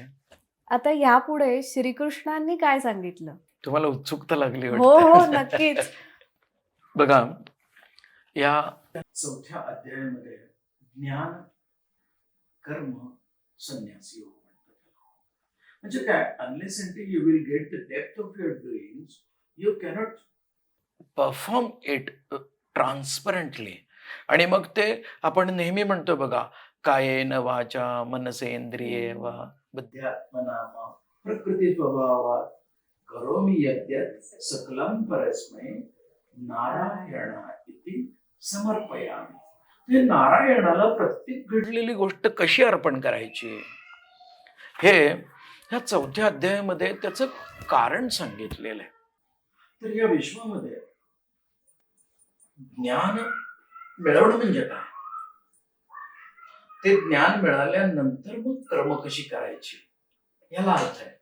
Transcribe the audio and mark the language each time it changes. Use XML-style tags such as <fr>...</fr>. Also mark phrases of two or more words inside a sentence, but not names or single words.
<mr>आता यापुढे श्रीकृष्णांनी काय सांगितलं? तुम्हाला उत्सुकता लागली हो हो नक्कीच. बघा, या 4थ्या अध्यायामध्ये ज्ञान, कर्म, संन्यास योग म्हणतात. म्हणजे काय,</mr> <en>unless until you will get the depth of your doings you cannot perform it transparently.</en> <mr>आणि मग ते आपण नेहमी म्हणतो बघा,</mr> <sa>कायेन वाचा मनसेंद्रिये वा बुद्ध्यात्मना प्रकृती स्वभावात करोमि यद्यत् सकलं परस्मै नारायणा इति समर्पयामि.</sa> <mr>हे नारायणाला प्रत्येक घडलेली गोष्ट कशी अर्पण करायची, हे ह्या 4थ्या अध्यायामध्ये त्याचं कारण सांगितलेलं आहे. तर या विश्वामध्ये ज्ञान मिळवणं म्हणजे काय, ते ज्ञान मिळाल्यानंतर मग कर्म कशी करायची याला अर्थ आहे.</mr>